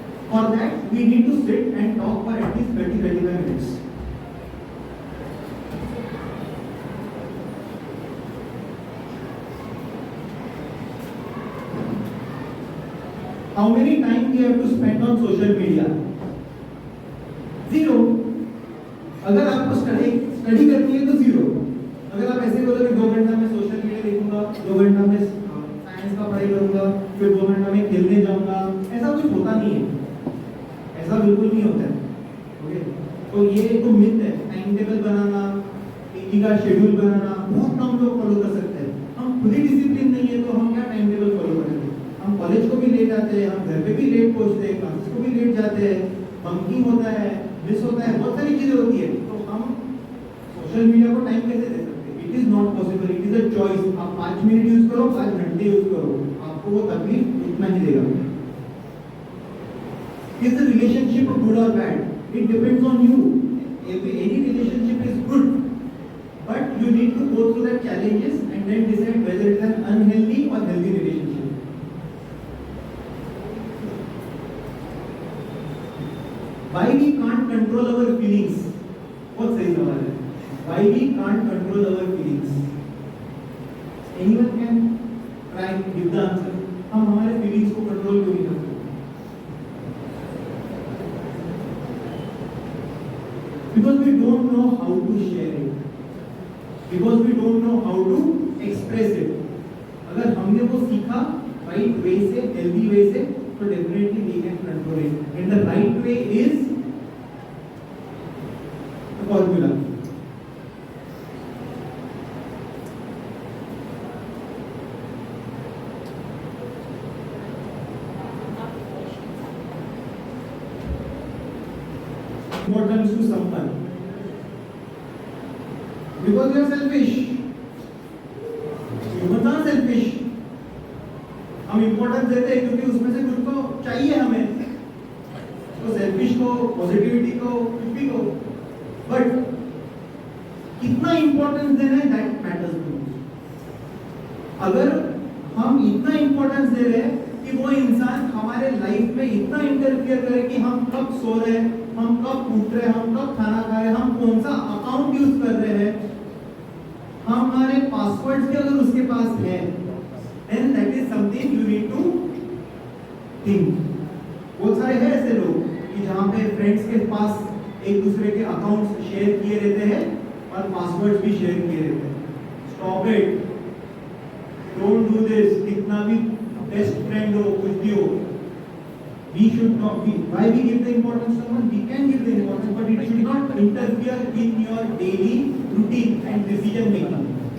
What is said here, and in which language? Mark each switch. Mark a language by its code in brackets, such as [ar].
[en] For that, we need to sit and talk for at least 30-35 minutes. How many time we have to spend on social media? 0. [hi] अगर आपको study करनी है तो 0. अगर आप ऐसे बोलोगे 2 घंटा में सोशल मीडिया देखूंगा, 2 घंटा में साइंस का पढ़ाई करूंगा, फिर 2 घंटा में खेलने जाऊंगा, ऐसा कुछ होता नहीं है, ऐसा बिल्कुल नहीं होता है। ओके, तो ये एक मिथ है। टाइम टेबल बनाना, एक का शेड्यूल बनाना बहुत कम लोग फॉलो कर सकते हैं। हम खुद ही डिसिप्लिन नहीं है तो हम क्या टाइम टेबल फॉलो करेंगे? हम कॉलेज को भी लेट आते हैं, हम घर पे भी लेट पहुंचते हैं, क्लासेस को भी लेट जाते हैं, बंकिंग होता है, मिस होता है, बहुत सारी चीजें होती है। तो हम सोशल मीडिया को टाइम कैसे दे सकते हैं? [en] It is not possible, it is a choice. [hi] आप 5 मिनट यूज करो, 5 घंटे यूज करो, आपको वो तकलीफ उतना ही देगा। [en] Is the relationship good or bad? It depends on you. If any relationship is good, but you need to go through the challenges and then decide whether it is an unhealthy or healthy relationship. Why we can't control our feelings? [hi] बहुत सही सवाल है। [en] Why we can't control our feelings? Anyone can try give the answer. [hi] हम हमारे feelings को control क्यों नहीं करते? [en] Because we don't know how to share it. Because we don't know how to express it. [hi] अगर हमने वो सीखा [en] right way से, healthy way से, तो definitely we can control it. And the right way is the formula. Importance to someone because you are selfish. Humans are selfish. [hi] हम importance देते हैं क्योंकि उसमें से कुछ तो चाहिए हमें, तो सेल्फिश को, पॉजिटिविटी को, कुछ भी को, बट कितना इम्पोर्टेंस देना है [en] That matters most. [hi] अगर हम इतना इम्पोर्टेंस दे रहे हैं कि वो इंसान हमारे लाइफ में इतना इंटरफियर करे कि हम कब सो रहे हैं, हम कब उठ रहे हैं, हम कब खाना खा रहे हैं, हम कौन सा अकाउंट यूज कर रहे हैं, हमारे पासवर्ड्स भी अगर उसके पास है, [en] then that is something you need to think. [hi] बहुत सारे हैं ऐसे लोग कि जहाँ पे फ्रेंड्स के पास एक दूसरे के अकाउंट्स शेयर किए रहते हैं और पासवर्ड्स भी शेयर किए रहते हैं। [en] Stop it. Don't do this. [hi] कितना भी बेस्ट फ्रेंड हो, कुछ भी हो, [en] we should not be. Why we give the importance to someone? We can give the importance, but it should not interfere with your daily routine and decision making.